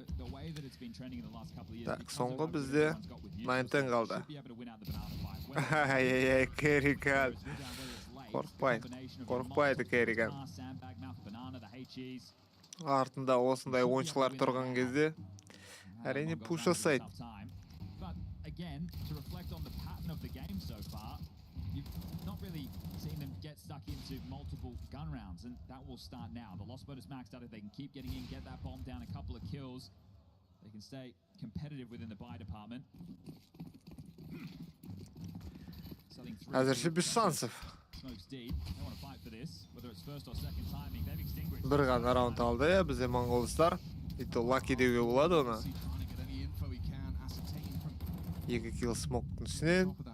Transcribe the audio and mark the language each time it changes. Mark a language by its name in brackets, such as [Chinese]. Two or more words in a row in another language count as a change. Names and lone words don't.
[Kazakh] Так, соңғы бізде 910 қалды. Ай-яй-яй, Керриган. Қорқпайды Керриган. Артында осындай ойыншылар тұрған кезде әрине пуш жасайды. [English] Again, to reflect on the pattern of the game so far, you've not really seen them get stuck into multiple gun rounds, and that will start now. The loss bonus maxed out. If they can keep getting in, get that bomb down, a couple of kills, they can stay competitive within the buy department. [Russian] Әзірше без шансов. [Kazakh] Бір ғана раунд алды, бізде MONGOLZдар. Ито лаки деуге болады оны. 2 kill смоктың үстінен.